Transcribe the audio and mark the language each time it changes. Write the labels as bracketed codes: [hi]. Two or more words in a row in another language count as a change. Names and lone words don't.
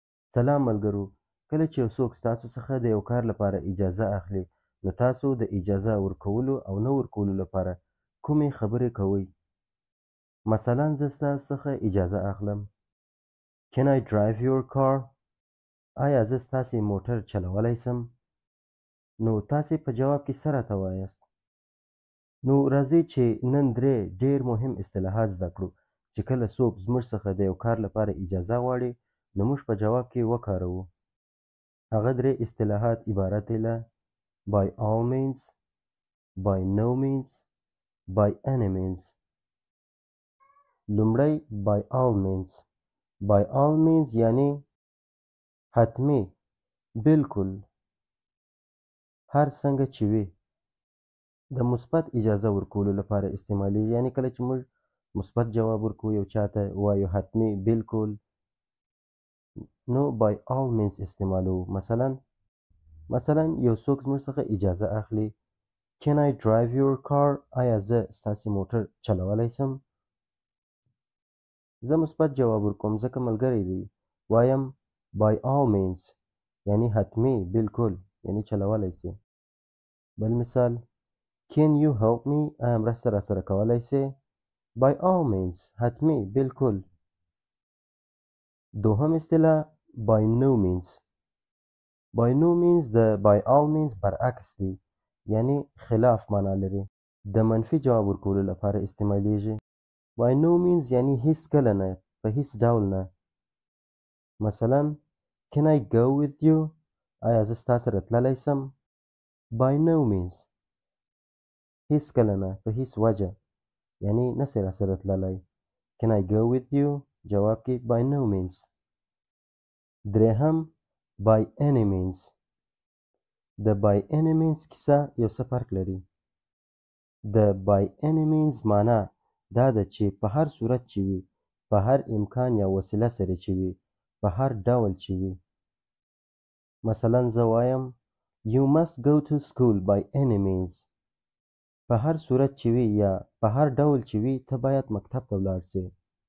[ps] سلام ملګرو، کله چې یو څوک ستاسو څخه د یو کار لپاره اجازه اخلي، نو تاسو د اجازه ورکولو او نه ورکولو لپاره کومې خبرې کوئ؟ مثلا زه ستاسو څخه اجازه اخلم. [en] Can I drive your car؟ [ps] آیا زه ستاسې موټر چلولی شم؟ نو تاسې په جواب کې څه راته وایاست؟ نو راځئ چې نن درې ډېر مهم اصطلاحات زده کړو چې کله څوک زموږ څخه د یو کار لپاره اجازه غواړي نو موږ په جواب کې وکاروو. هغه درې اصطلاحات عبارت دي له [en] by all means, by no means, by any means. [ps] لومړی [en] by all means. by all means [ps] یعنی حتمی، بالکل، هر څنګه چې وي. د مثبت اجازه ورکولو لپاره استعمالیږي، یعنی کله چې موږ مثبت جواب ورکوو یو چاته وایو حتمی، بالکل، نو [en] by all means [ps] استعمالوو. مثلا یو څوک زموږ څخه اجازه اخلي [en] Can I drive your car؟ [ps] آیا زه ستاسې موټر چلولی شم؟ زه مثبت جواب ورکوم ځکه ملګری دی، وایم [en] by all means [ps] یعنی حتمی، بالکل، یعنی چلولی شي. بل مثال [en] Can you help me؟ [ps] آیا مرسته راسره کولی شې؟ [en] by all means [ps] حتمی، بالکل. دوهم اصطلاح [en] by no means. by no means [ps] د [en] by all means [ps] برعکس دی، یعنی خلاف معنا لري. د منفي جواب ورکولو لپاره استعمالیږي. [en] by no means [ps] یعنی هیڅ کله نه، په هیڅ ډول نه. [en] مثلا Can I go with you؟ [ps] آیا زه ستا سره تللی شم؟ [en] by no means [ps] هیڅ کله نه، په هیڅ وجه، یعنی نسې راسره تللی. [en] Can I go with you؟ [ps] جواب کې [en] by no means. [ps] درېهم [en] by any means. [ps] د [en] by any means [ps] کیسه یو څه فرق لري. د [en] by any means [ps] معنا دا ده چې په هر صورت چې وي، په هر امکان یا وسیله سره چې وي، په هر ډول چې وي. مثلا زه وایم [en] You must go to school by any means. [ps] په هر صورت چې وي یا په هر ډول چې وي ته باید مکتب ته ولاړ سې.